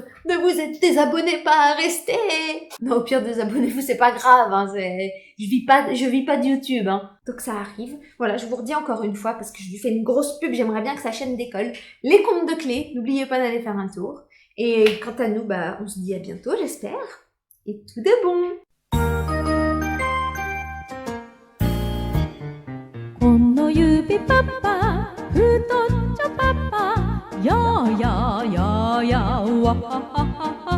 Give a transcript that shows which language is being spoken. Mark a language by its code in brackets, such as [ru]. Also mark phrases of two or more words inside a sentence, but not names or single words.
[fr] Ne vous êtes désabonnés pas à rester. Non, au pire, désabonnez-vous, c'est pas grave, hein, je vis pas de YouTube, hein. Donc ça arrive. Voilà, je vous redis encore une fois, parce que je lui fais une grosse pub, j'aimerais bien que sa chaîne décolle. Les Contes de Clé, n'oubliez pas d'aller faire un tour. Et quant à nous, on se dit à bientôt, j'espère. Et tout de bon. [ja] この指パパ太っちょパパやーやーやーやーわははは